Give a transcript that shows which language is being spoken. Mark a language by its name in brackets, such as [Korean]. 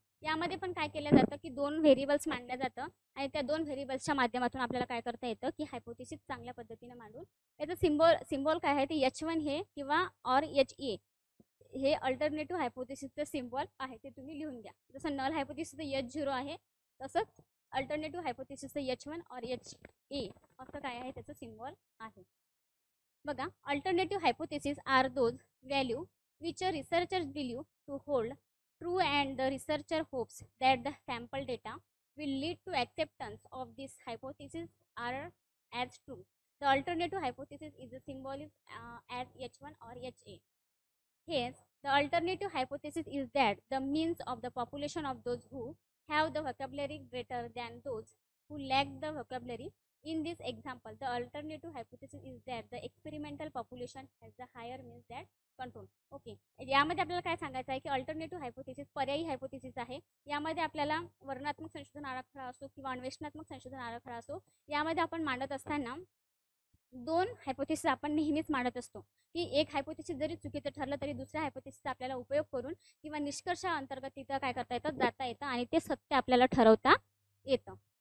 [Marathi] यामध्ये पण काय केलं जातं की दोन व्हेरिएबल्स मांडल्या जातं आणि त्या दोन व्हेरिएबल्सच्या माध्यमातून आपल्याला काय करता येतं की हायपोथेसिस चांगल्या पद्धतीने मांडून याचं सिम्बॉल काय आहे ते H1 हे किंवा ऑर HA हे अल्टरनेटिव्ह हायपोथेसिसचं सिम्बॉल आहे, ते तुम्ही लिहून घ्या. जसं नल हायपोथेसिसचं H0 आहे तसंच अल्टरनेटिव्ह हायपोथेसिसचं H1 ऑर HA असं काय आहे त्याचं सिम्बॉल आहे. बघा, [English] Alternative hypothesis are those value which a researcher believe to hold true and the researcher hopes that the sample data will lead to acceptance of this hypothesis are as true. The alternative hypothesis is a symbol as H1 or HA. Hence, the alternative hypothesis is that the means of the population of those who have the vocabulary greater than those who lack the vocabulary. In this example, the alternative hypothesis is that the experimental population has the higher means that control. [Marathi] Okay, यामध्ये आपल्याला काय सांगायचं आहे की alternative hypothesis पर्यायी hypothesis आहे. यामध्ये आपल्याला वर्णनात्मक संशोधन आराखडा असो किंवा अन्वेषणात्मक संशोधन आराखडा असो, यामध्ये आपण मांडत असताना दोन हायपोथेसिस आपण नेहमीच मांडत असतो की एक हायपोथेसिस जरी चुकीचं ठरलं तरी दुसऱ्या हायपोथेसिसचा आपल्याला उपयोग करून किंवा निष्कर्षा अंतर्गत तिथं काय करता येतं, जाता येतं आणि ते सत्य आपल्याला ठरवता येतं.